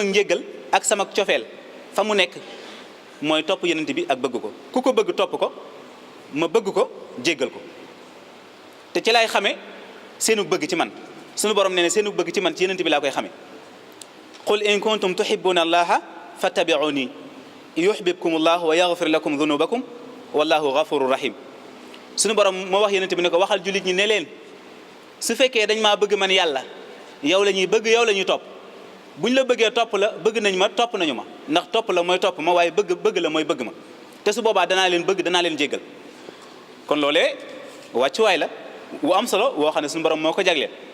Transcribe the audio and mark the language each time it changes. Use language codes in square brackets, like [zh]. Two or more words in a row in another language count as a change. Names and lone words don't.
[wo] njéggal ak sama cofeel fa mu nekk mooy topp yonent bi ak bëgg ko ku ko bëgg topp ko ma bëgg ko jéggal ko te ci laay xamee seenu bëgg ci man suñu borom nee na seenu bëgg ci man ci yenent bi laa koy xamee [ar] قل إن كنتم تحبون الله فاتبعوني يحببكم الله ويغفر لكم ذنوبكم والله غفور رحيم [wo] suñu borom moo wax yenent bi ne ko waxal jullit ñi ne leen su fekkee dañ maa bëgg man yàlla yow la ñuy bëgg yow la ñuy topp buñ la bëggee topp la bëgg nañ ma topp nañu ma ndax topp la mooy topp ma waaye bëgg la mooy bëgg ma te su boobaa danaa leen bëgg danaa leen jéggal kon loolee wàccuwaay la wu am solo woo xam ne suñu borom moo ko jagleel